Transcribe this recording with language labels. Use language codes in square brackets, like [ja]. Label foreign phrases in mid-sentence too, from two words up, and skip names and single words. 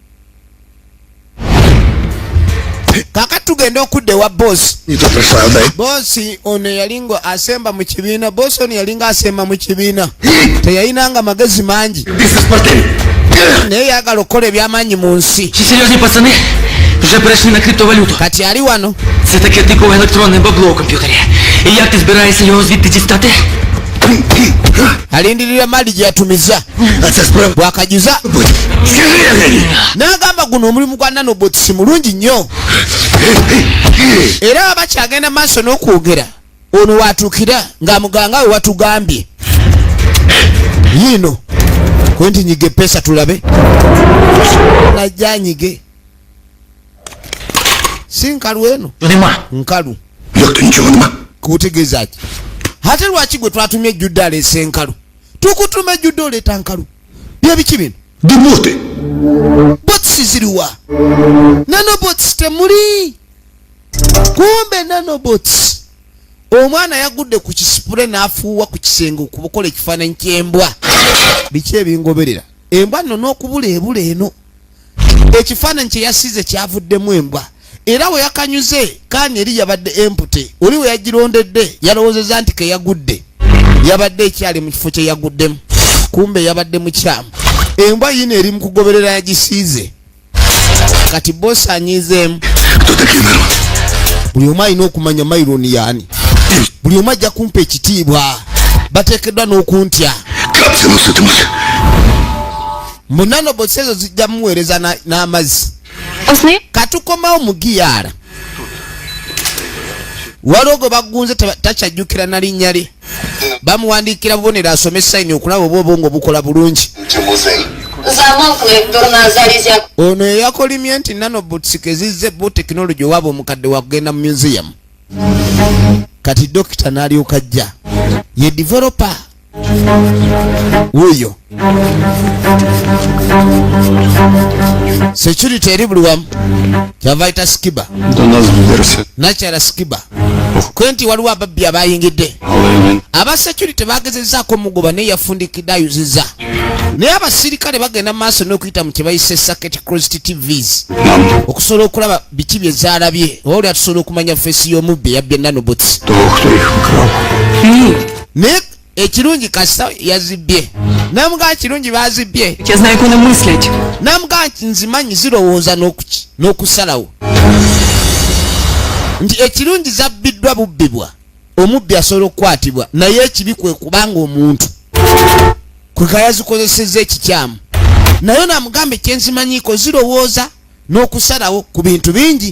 [lg] Kakati tugenda okudda ewa boss. Bossi ono yalinga asemba mu kibiina. Boss ono yalinga asemba mu kibiina. Teyayinanga magezi mangi. Naye yagala okukola ebyamaanyi mu nsi. [ru] Серьезные пацаны уже перешли на криптовалюту. [lg] Kati ali wano. [uk] Це таке типове електронне бабло у комп'ютері. І як ти збираєшся його звідти дістати? [lg] Alindirira mali gye yatumiza. Bwakajuza. N'agamba guno omulimu gwa nanobots mulungi nnyo. Era bakyagenda maaso n'okwogera, ono watuukira ng'amuganga we watugambye. Yiino kwenti nyige pesa tulabe. Najja nyige. Si nkalu eno? [uk] Нема. [lg] Nkalu. [uk] Як-то нічого нема. [lg] Kutegeeza ki? Ate lwaki gwe twatumye ejjudde aleese enkalu? Tukutuma ejjudde oleeta nkalu. Bye biki bino? [uk] Де боти? [lg] Bots ziriwa? Nanobots temuli. Kumbe nanobots. Omwana yagudde ku kisipule n'afuuwa ku kisenge okukola ekifaananyi ky'embwa. Biki ebingoberera? Embwa nno n'okubula ebula eno. Ekifaananyi kye yasize kyavuddemu embwa. Era we yakanyuze kaani eri yabadde empute. Oli we yagirondedde yalowoozeza nti ke yagudde. Yabadde ekyali mu kifo kye yaguddemu. Kumbe yabadde mukyamu. Embwa yino eri mu kugoberera yagisiize. Kati boss anyizeemu. [uk] Хто такий Мирон? [lg] Buli omu alina okumanya Maironi yaani. Buli omu ajja kumpa ekitiibwa. Bateekeddwa n'okuntya. [uk] Капці носитимуть. [lg] Mu nanobots ezo zijja muweereza n'amazzi. Osni? Katukomawo mu giyaala. Waliwo gwe bagunze takyajjukira na linnya lye. Bamuwandiikira bubonero asome sayini okulaba oba obwongo bukola bulungi. [uk] Замовкли, дурна залізяк. [lg] Ono eyakolimye nti nanobots kezizze bo tekinologi owaaba omukadde wakugenda mu museum. Kati dokita n'alyoka ajja. Ye developer. Wuyo. Security eri buli wamu. Kyava ayita Skiba. [uk] До нас доберешся. [lg] Nakyala Skiba. Kwenti waliwo ababbi abayingidde. Aba security bagezezzaako mugoba naye yafundikidde ayuzizza. Naye abasirikale bagenda maaso n'okuyita mu kye bayise [en] circuit closed TVs. [lg] Okusobola okulaba biki bye zaalabye. Oba oli atusobola okumanya feesi y'omubbi eyabbye nanobots. [uk] Того, хто їх вкрав. [lg] Naye ekirungi kasita yazibbye. Namugaa kirungi bazibbye. [uk] Я знаю, як вони мислять. [lg] Namugaa nti nzimanyi zirowooza n'okusalawo. Nti ekirungi zabbiddwa bubbibwa. Omubbi asobola okukwatibwa. Naye ekibi kwe kubanga omuntu kweka yazikozesezza ekikyamu. Naye namugamba ekyenzimanyiiko zirowooza n'okusalawo ku bintu bingi.